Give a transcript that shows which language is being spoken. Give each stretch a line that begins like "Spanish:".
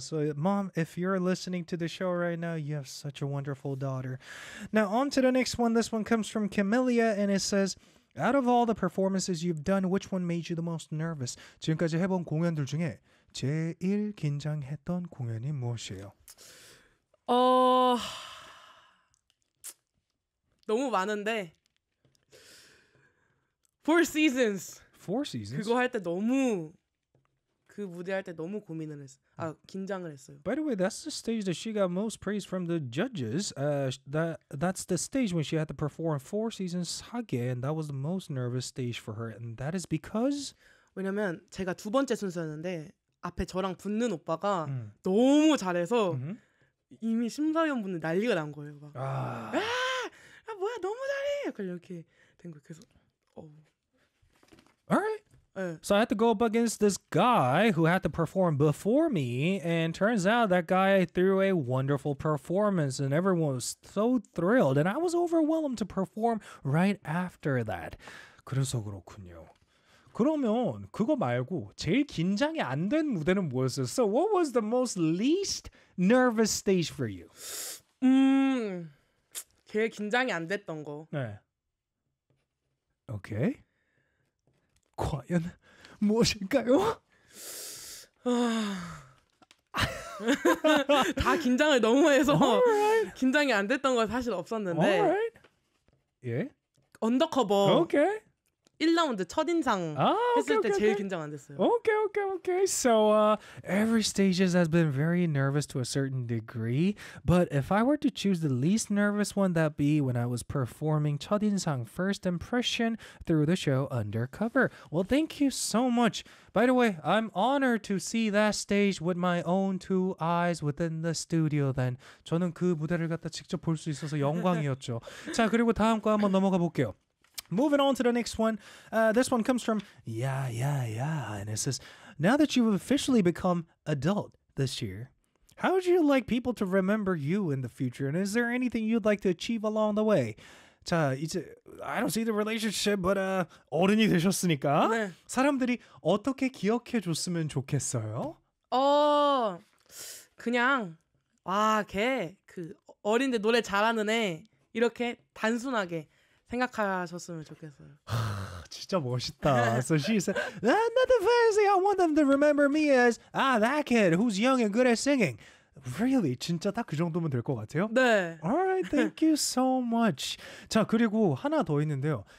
English: So mom, if you're listening to the show right now, you have such a wonderful daughter. Now on to the next one. This one comes from Camellia and it says, Out of all the performances you've done, which one made you the most nervous?
Korean: 지금까지 해본 공연들 중에 제일 긴장했던 공연이 무엇이에요? 너무 많은데 Four Seasons.
English: Four Seasons.
Korean: 그거 할 때 너무 그 무대 할 때 너무 고민을 했어. 아 긴장을 했어요.
English: By the way, that's the stage that she got most praise from the judges. That's the stage when she had to perform Four Seasons
Korean: 하게,
English: and that was the most nervous stage for her. And that is because
Korean: 왜냐면 제가 두 번째 순서였는데 앞에 저랑 붙는 오빠가 너무 잘해서 이미 심사위원 분들 난리가 난 거예요. 막 아 뭐야 너무 잘해. 그 이렇게 된 거 계속.
English: All right. So I had to go up against this guy who had to perform before me, and turns out that guy threw a wonderful performance, and everyone was so thrilled, and I was overwhelmed to perform right after that.
Korean: 그래서 그렇군요. 그러면 그거 말고 제일 긴장이 안 된 무대는 뭐였어?
English: So what was the most least nervous stage for you?
Korean: 제일 긴장이 안 됐던 거. 네. Okay. 과연 무엇일까요? 다 긴장을 너무 해서 Alright. 긴장이 안 됐던 건 사실 없었는데 예 yeah. 언더커버
English: 오케이
Korean: okay. 1라운드 첫인상 ah, 했을
English: okay,
Korean: 때
English: okay,
Korean: 제일
English: okay.
Korean: 긴장 안 됐어요.
English: 오케이 오케이 오케이. So every stage has been very nervous to a certain degree, but if I were to choose the least nervous one, that'd be when I was performing
Korean: 첫인상
English: first impression through the show Undercover. Well, thank you so much. By the way, I'm honored to see that stage with my own two eyes within the studio then.
Korean: 저는 그 무대를 갖다 직접 볼 수 있어서 영광이었죠. 자, 그리고 다음 거 한번 넘어가 볼게요.
English: Moving on to the next one. This one comes from Yeah, Yeah, Yeah. And it says, now that you've officially become adult this year, how would you like people to remember you in the future? And is there anything you'd like to achieve along the way?
Korean: 자, 이제
English: I don't see the relationship, but
Korean: 어른이 되셨으니까 네. 사람들이 어떻게 기억해 줬으면 좋겠어요? 그냥 와, 걔 그 어린데 노래 잘하는 애 이렇게 단순하게 생각하셨으면 좋겠어요. 진짜 멋있다.
English: So she said, nothing fancy. I want them to remember me as that kid who's young and good at singing. Really?
Korean: 진짜 딱 그 정도면 될 것 같아요? 네.
English: Alright, thank you so much.
Korean: 자, 그리고 하나 더 있는데요.